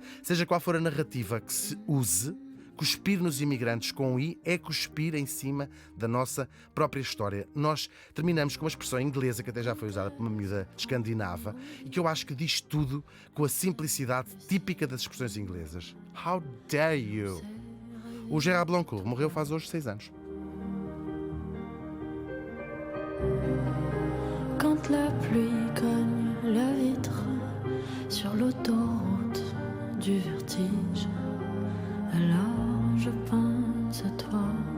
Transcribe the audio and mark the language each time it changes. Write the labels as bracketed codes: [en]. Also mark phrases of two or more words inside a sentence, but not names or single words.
[pt] Seja qual for a narrativa que se use, cuspir nos imigrantes com I é cuspir em cima da nossa própria história. Nós terminamos com uma expressão inglesa que até já foi usada por uma miúda escandinava e que eu acho que diz tudo com a simplicidade típica das expressões inglesas. [en] How dare you? [pt] O Gerard Blancourt morreu faz hoje 6 anos. [fr] Quand la pluie cogne la vitre sur l'autoroute du vertige, alors je pense à toi.